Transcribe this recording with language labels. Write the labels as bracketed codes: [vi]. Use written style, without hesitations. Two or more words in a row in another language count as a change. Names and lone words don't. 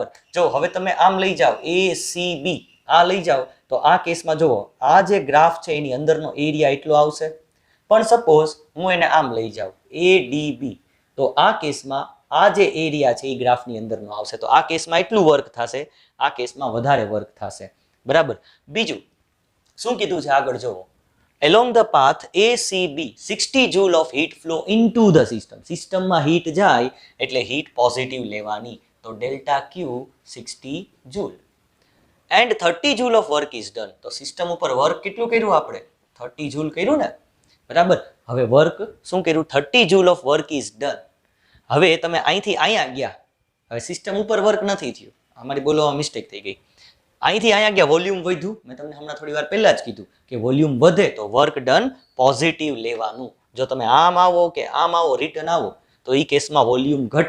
[gu] જો હવે તમે આમ લઈ જાઓ ACB, આ લઈ જાઓ તો આ કેસમાં જુઓ આ જે ગ્રાફ છે એની અંદરનો એરિયા એટલો આવશે. પણ સપોઝ હું એને આમ લઈ જાઉં ADB, તો આ કેસમાં આ જે એરિયા છે એ ગ્રાફની અંદરનો આવશે. તો આ કેસમાં એટલું વર્ક થશે, આ કેસમાં વધારે વર્ક થશે, બરાબર. બીજું શું કીધું છે આગળ જુઓ, [en] along the path ACB 60 joule of heat flow into the system. [gu] સિસ્ટમમાં હીટ જાય એટલે [en] heat positive [gu] લેવાની, તો [en] delta Q [gu] 60 [en] joule and 30 joule of work is done. [gu] તો સિસ્ટમ ઉપર વર્ક કેટલું કર્યું આપણે? 30 joule કર્યું ને, બરાબર. હવે વર્ક શું કર્યું? [en] 30 joule of work is done. [gu] હવે તમે અહીંથી અહીંયા ગયા, હવે સિસ્ટમ ઉપર વર્ક નથી થયું, અમારી બોલવામાં મિસ્ટેક થઈ ગઈ. અહીંથી અહીંયા ગયા, વોલ્યુમ વધ્યું. મેં તમને હમણાં થોડી વાર પહેલા જ કીધું કે વોલ્યુમ વધે તો [en] work done positive [gu] લેવાનું. જો તમે આમ આવો કે આમ આવો, રિટર્ન આવો, તો એ કેસમાં વોલ્યુમ ઘટે.